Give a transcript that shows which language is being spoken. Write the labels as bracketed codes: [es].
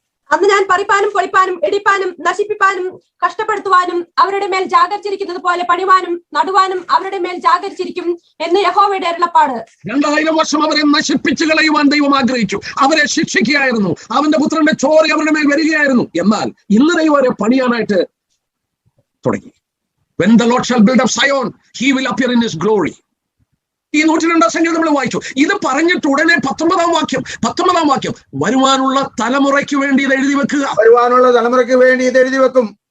[ml] അന്ന് ഞാൻ പറിപ്പാനും പൊളിപ്പാനും ഇടിപ്പാനും നശിപ്പിപ്പാനും കഷ്ടപ്പെടുത്തുവാനും അവരുടെ മേൽ ജാഗരിച്ചിരിക്കുന്നത് പോലെ പണിവാനും നടുവാനും അവരുടെ മേൽ ജാഗരിച്ചിരിക്കും എന്ന് യഹോവയുടെ അരുളപ്പാട്. 2000 വർഷം അവരെ നശിപ്പിച്ചു കളയുവാൻ ദൈവം ആഗ്രഹിച്ചു. അവരെ ശിക്ഷിക്കുകയായിരുന്നു. അവന്റെ പുത്രന്റെ ചോര അവരുടെ മേൽ വരികയായിരുന്നു. എന്നാൽ ഇന്ന് ദൈവം അവരെ പണിയാനായിട്ട് തുടങ്ങി. [en] When the Lord shall build up Zion, he will appear in his glory. [ml] ഈ 102 സംഖ്യ നമ്മൾ വായിച്ചു. ഇത് പറഞ്ഞിട്ട് ഉടനെ 19 വാക്യം, വരുവാനുള്ള തലമുറയ്ക്ക് വേണ്ടി ഇത് എഴുതി വെക്കുക. വരുവാനുള്ള തലമുറയ്ക്ക് വേണ്ടി ഇത് എഴുതി വെക്കും.